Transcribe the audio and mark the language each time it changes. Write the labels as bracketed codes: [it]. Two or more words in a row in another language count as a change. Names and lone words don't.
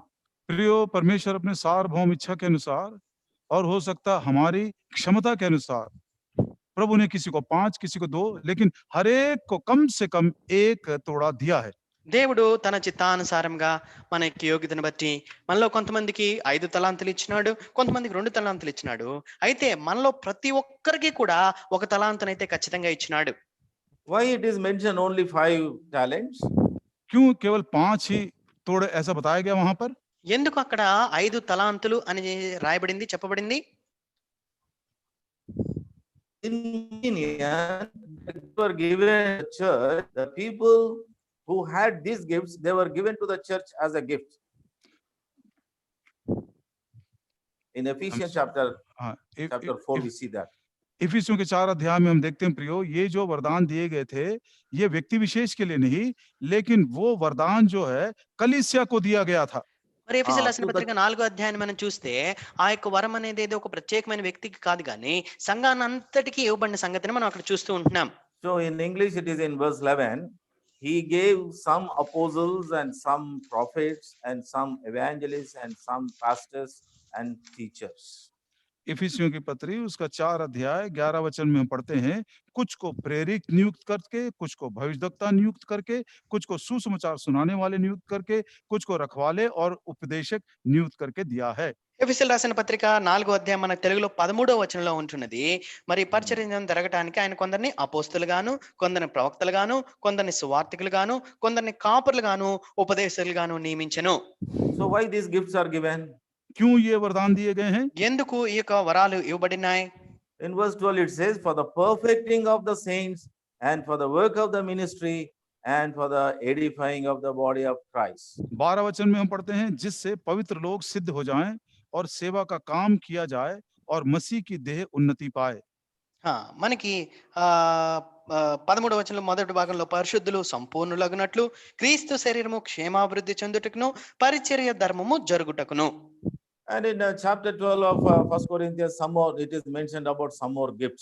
[hi] प्रियो, परमेश्वर अपने सार्वभौम इच्छा के अनुसार और हो सकता हमारी क्षमता के अनुसार प्रभु ने किसी को 5, किसी को 2, लेकिन हर एक को कम से कम 1 तोड़ा दिया है. [te] దేవుడు తన చిత్తానుసారంగా మన యొక్క యోగ్యతను బట్టి మనలో కొంతమందికి 5 తలాంతులు ఇచ్చినాడు, కొంతమందికి 2 తలాంతులు ఇచ్చినాడు. అయితే మనలో ప్రతి ఒక్కరికి కూడా 1 తలాంతునైతే ఖచ్చితంగా ఇచ్చినాడు. [en] Why it is mentioned only 5 talents? [hi] क्यों केवल 5 ही तोड़े ऐसा बताया गया वहां पर? [te] ఎందుకు అక్కడ 5 తలాంతులు అని రాయబడింది, చెప్పబడింది? [en] In were given church, the people who had these gifts, they were given to the church as a gift. In Ephesians chapter 4, we see that. [hi] इफिसियों के 4 अध्याय में हम देखते हैं प्रियो, ये जो वरदान दिए गए थे ये व्यक्ति विशेष के लिए नहीं, लेकिन वो वरदान जो है कलीसिया को दिया गया था. [te] మరి ఎఫెసీయులకు రాసిన పత్రిక 4వ అధ్యాయాన్ని మనం చూస్తే ఆ యొక్క వరం అనేది ఏదో ఒక ప్రత్యేకమైన వ్యక్తికి కాదు కానీ సంఘానంతటికి ఇవ్వబడిన సంగతిని మనం అక్కడ చూస్తూ ఉంటున్నాం. [en] So in English it is in verse 11, he gave some apostles and some prophets and some evangelists and some pastors and teachers. [hi] इफिसियों की पत्री उसका 4 अध्याय 11 वचन में हम पढ़ते हैं, कुछ को प्रेरित नियुक्त करके, कुछ को भविष्यद्वक्ता नियुक्त करके, कुछ को सुसमाचार सुनाने वाले नियुक्त करके, कुछ को रखवाले और उपदेशक नियुक्त करके दिया है. [te] ఎఫెసీయులకు రాసిన పత్రిక 4వ అధ్యాయం మన తెలుగులో 13వ వచనంలో ఉంటున్నది. మరి పరిచర్య జరగడానికి ఆయన కొందరిని అపోస్తలుగాను, కొందరిని ప్రవక్తలుగాను, కొందరిని సువార్తికులుగాను, కొందరిని కాపరులుగాను, ఉపదేశకులుగాను నియమించెను. [en] So why these gifts are given? [hi] क्यों ये वरदान दिए गए हैं? [te] ఎందుకు ఈ యొక్క వరాలు ఇవ్వబడినాయి? [en] In verse 12 it says, for the perfecting of the saints and for the work of the ministry and for the edifying of the body of Christ. [hi] 12 वचन में हम पढ़ते हैं, जिससे पवित्र लोग सिद्ध हो जाएं और सेवा का काम किया जाए और मसीह की देह उन्नति पाए. [te] మనకి 13వ వచనంలో మొదటి భాగంలో పరిశుద్ధులు సంపూర్ణులగునట్లు క్రీస్తు శరీరము క్షేమాభివృద్ధి చెందుటకును పరిచర్య ధర్మము జరుగుటకును. [en] And in chapter 12 of 1 Corinthians, some more it is mentioned about some more gifts.